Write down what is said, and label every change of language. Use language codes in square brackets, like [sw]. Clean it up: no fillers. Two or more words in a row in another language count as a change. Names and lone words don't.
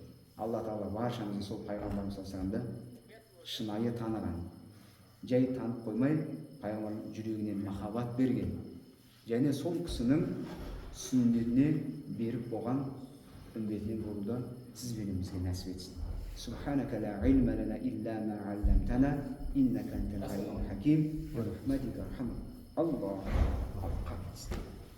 [kk] Алла Тағала баршамызды сол пайғамбарымыз саламды шынайы таныған, жай танып қоймай, пайғамбардың жүрегінен махаббат берген, және сол кісінің сүннетіне беріп болған үмбетінен болуды сіз бен бізге нәсіп етсін. [ar] سبحانك لا علم لنا إلا ما علمتنا إنك أنت العليم الحكيم ورحمتك أرحم. الله أكبر.